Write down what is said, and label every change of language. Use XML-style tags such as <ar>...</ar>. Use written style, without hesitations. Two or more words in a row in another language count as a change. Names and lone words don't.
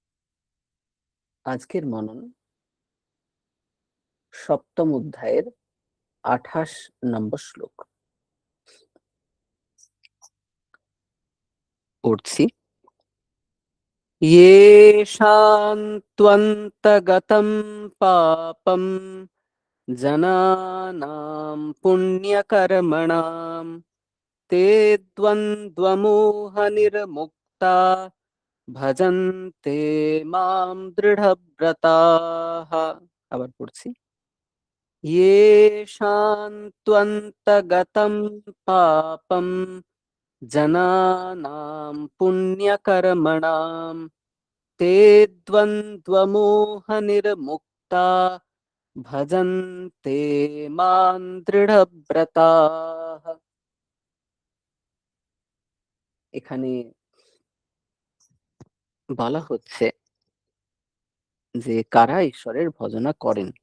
<bn>আজকের মনন সপ্তম অধ্যায়ের 28 নম্বর শ্লোক পড়ছি।</bn> <sa>येषां त्वन्तगतं पापं जनानां पुण्यकर्मणां ते द्वन्द्वमोहनिर्मुक्ता ভজন্তে মাম দৃঢ়ব্রতাঃ।</sa> <bn>আবার পড়ছি।</bn> <sa>येषां त्वन्तगतं পাপম জনানাম পুণ্যকর্মণাম তে দ্বন্দ্বমোহনির্মুক্তা ভজন্তে মাম দৃঢ়ব্রতাঃ।</sa> <bn>এখানে বলা হচ্ছে যে কারা ঈশ্বরের ভজনা করেন।</bn>